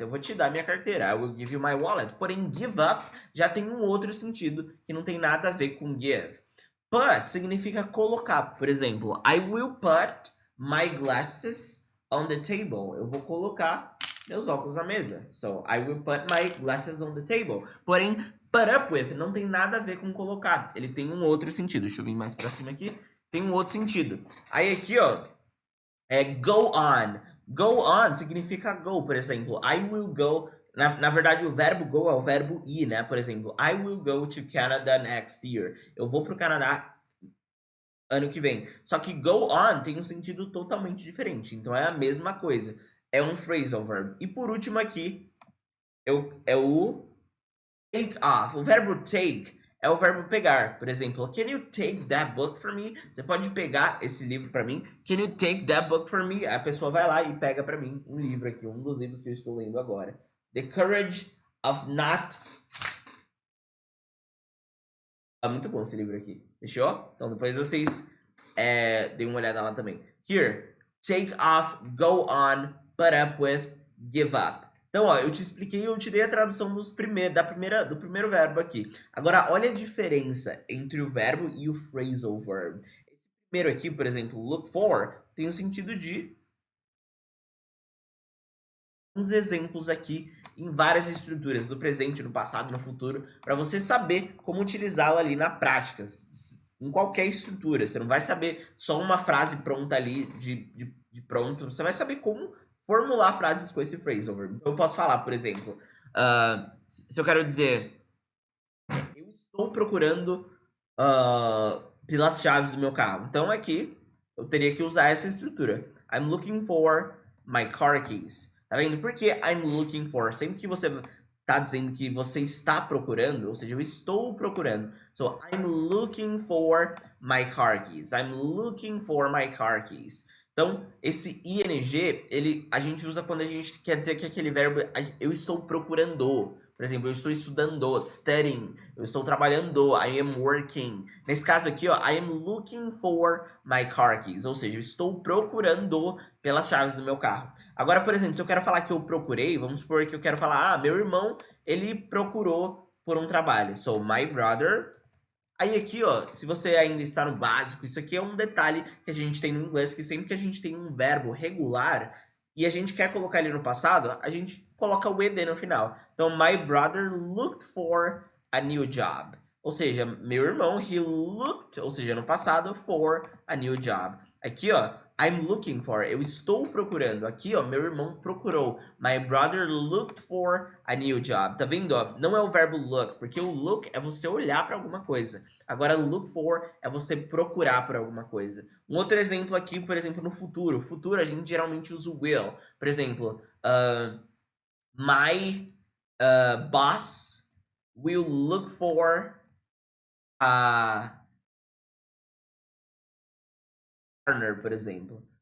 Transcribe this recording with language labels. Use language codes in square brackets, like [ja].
[pt] Eu vou te dar minha carteira. [en] I will give you my wallet. [pt] Porém, give up já tem um outro sentido que não tem nada a ver com give. Put significa colocar. Por exemplo, [en] I will put my glasses on the table. [pt] Eu vou colocar meus óculos na mesa. [en] So, I will put my glasses on the table. [pt] Porém, put up with não tem nada a ver com colocar. Ele tem um outro sentido. Deixa eu vir mais pra cima aqui. Tem um outro sentido. Aí aqui, ó, é go on. [en] Go on [pt] significa [en] go, [pt] por exemplo. [en] I will go. [pt] Na verdade, o verbo go é o verbo ir, né? Por exemplo, [en] I will go to Canada next year. [pt] Eu vou pro Canadá ano que vem. Só que go on tem um sentido totalmente diferente. Então é a mesma coisa. É um phrasal verb. E por último aqui, é o take off. O verbo take é o verbo pegar. Por exemplo, [en] can you take that book for me? [pt] Você pode pegar esse livro para mim? [en] Can you take that book for me? [pt] A pessoa vai lá e pega para mim um livro aqui, um dos livros que eu estou lendo agora. [en] The Courage of Not. [pt] É muito bom esse livro aqui. Fechou? Então depois vocês deem uma olhada lá também. [en] Here, take off, go on, put up with, give up. [pt] Então, ó, eu te expliquei, eu te dei a tradução do primeiro verbo aqui. Agora, olha a diferença entre o verbo e o phrasal verb. Esse primeiro aqui, por exemplo, look for, tem o sentido de... uns exemplos aqui em várias estruturas, no presente, no passado, no futuro, para você saber como utilizá-la ali na prática, em qualquer estrutura. Você não vai saber só uma frase pronta ali, de pronto, você vai saber como formular frases com esse phrasal verb. Então, eu posso falar, por exemplo, se eu quero dizer, eu estou procurando pelas chaves do meu carro. Então, aqui, eu teria que usar essa estrutura. [en] I'm looking for my car keys. [pt] Tá vendo? Por que [en] I'm looking for? [pt] Sempre que você tá dizendo que você está procurando, ou seja, eu estou procurando. [en] So, I'm looking for my car keys. I'm looking for my car keys. [pt] Então, esse ing, a gente usa quando a gente quer dizer que aquele verbo, eu estou procurando. Por exemplo, eu estou estudando, studying. Eu estou trabalhando, [en] I am working. [pt] Nesse caso aqui, ó, [en] I am looking for my car keys. [pt] Ou seja, eu estou procurando pelas chaves do meu carro. Agora, por exemplo, se eu quero falar que eu procurei, vamos supor que eu quero falar, meu irmão, ele procurou por um trabalho. [en] So, my brother. [pt] Aí aqui, ó, se você ainda está no básico, isso aqui é um detalhe que a gente tem no inglês, que sempre que a gente tem um verbo regular e a gente quer colocar ele no passado, a gente coloca o ed no final. [en] Então, my brother looked for a new job. [pt] Ou seja, meu irmão, [en] he looked, [pt] ou seja, no passado, [en] for a new job. [pt] Aqui, ó, [en] I'm looking for, [pt] eu estou procurando. Aqui, ó, meu irmão procurou. [en] My brother looked for a new job. [pt] Tá vendo, ó? Não é o verbo look, porque o look é você olhar para alguma coisa. Agora, look for é você procurar por alguma coisa. Um outro exemplo aqui, por exemplo, no futuro. Futuro, a gente geralmente usa o will. Por exemplo, [en] my boss will look for a partner, [pt] por exemplo.